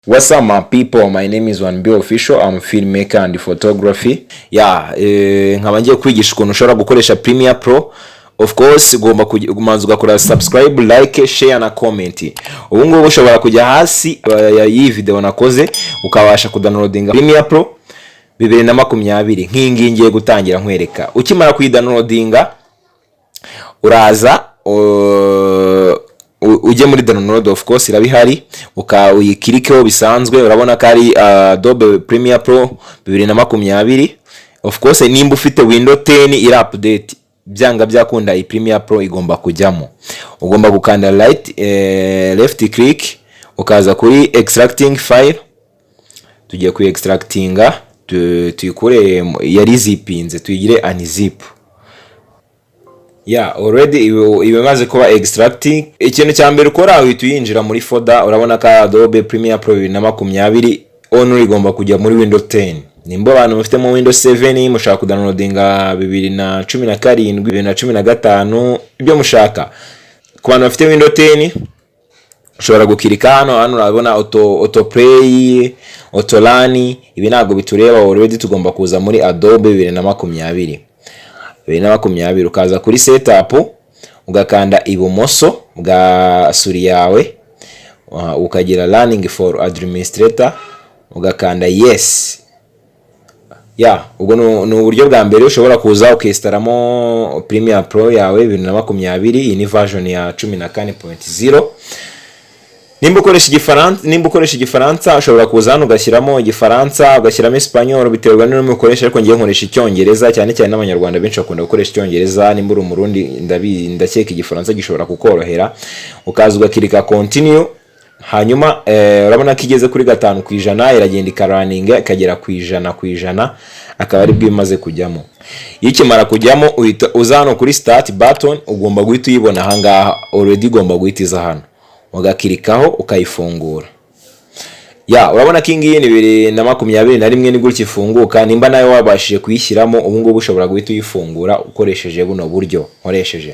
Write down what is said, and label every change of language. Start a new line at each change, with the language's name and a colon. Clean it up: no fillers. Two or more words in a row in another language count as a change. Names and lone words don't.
English: What's up my people, my name is 1B Official, I'm a filmmaker and photography.
Kinyarwanda: Nkaba ngiye kwigisha ukuntu ushobora gukoresha Premiere Pro.
English: Of course
Kinyarwanda: ugomba kumanza ugakora
English: subscribe, like, share
Kinyarwanda: na comment. Ubu ngubu ushobora kujya hasi iyi video nakoze ukabasha kudownloadinga Premiere Pro 2020 nk'ingi ngiye gutangira nkwereka. Ukimara kuyidownloadinga uraza uje muri download,
English: of course
Kinyarwanda: irabihari, ukayikirikeho bisanzwe. Urabona ko ari Adobe Premiere Pro 2020.
English: Of course
Kinyarwanda: nimba ufite Windows 10 iri update, byanga byakunda iyi Premiere Pro igomba kujyamo. Ugomba gukanda
English: left click
Kinyarwanda: ukaza kuri
English: extracting file.
Kinyarwanda: Tugiye ku extractinga tuyikure yari zipinze tuyigire unzip. Already imaze kuba extracting. Ikintu cya mbere ukora uhita uyinjira muri folder. Urabona ko Adobe Premiere Pro 2020 only igomba kujya muri Windows 10. Nimba abantu mufite mu Windows 7 mushaka kudownloadinga 2017 2015 ibyo mushaka. Ku bantu bafite Windows 10 ushobora gukirika hano urabona
English: auto play, auto run.
Kinyarwanda: Ibi ntabwo bitureba, already tugomba kuza muri Adobe 2020 ukaza kuri setup ugakanda ibumoso bwa suri yawe, ukagira
English: running for administrator
Kinyarwanda: ugakanda yes. Ubwo ni uburyo bwa mbere ushobora kuza ukestaramo Premiere Pro yawe 2020. Iyi ni version ya 14.0. Nimba ukoresha igifaransa ushobora kuza hano ugashyiramo igifaransa, ugashyiramo Espanyol, biterwa n'ururimi ukoresha, ariko ngiye nkoresha icyongereza cyane cyane n'abanyarwanda benshi bakunda gukoresha icyongereza. Nimba uri umurundi ndakeka igifaransa gishobora kukorohera. Ukaza ugakirika continue, hanyuma urabona ko igeze kuri 5% iragenda ikaraninga ikagera ku 100%, akaba ari bwimaze kujyamo. Ikimara kujyamo uhita uza hano kuri
English: start button,
Kinyarwanda: ugomba guhita uyibona aha ngaha, already ugomba guhita iza hano ugakirikaho ukayifungura. Urabona ko ingiyi ni 2021 ni gutya ifunguka. Nimba nawe wabashije kuyishyiramo, ubu ngubu ushobora guhita uyifungura ukoresheje buno buryo nkoresheje.